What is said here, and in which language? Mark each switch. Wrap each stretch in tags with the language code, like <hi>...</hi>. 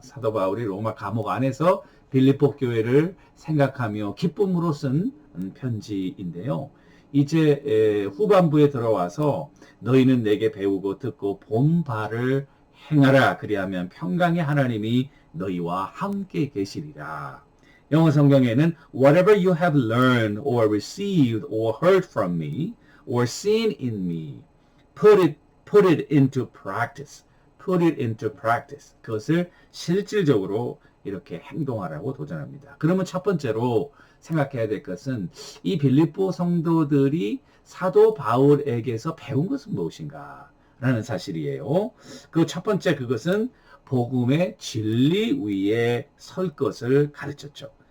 <ko>사도 바울이 로마 감옥 안에서 빌립보 교회를 생각하며 기쁨으로 쓴 편지인데요. 이제 후반부에 들어와서 너희는 내게 배우고 듣고 본 바를 행하라. 그리하면 평강의 하나님이 너희와 함께 계시리라. 영어 성경에는</ko> <en>whatever you have learned or received or heard from me or seen in me, put it into practice. Put it into practice.</en> <ko>그것을 실질적으로 이렇게 행동하라고 도전합니다. 그러면 첫 번째로 생각해야 될 것은 이 빌립보 성도들이 사도 바울에게서 배운 것은 무엇인가? 라는 사실이에요. 그 첫 번째 그것은 복음의 진리 위에 설 것을 가르쳤죠.</ko>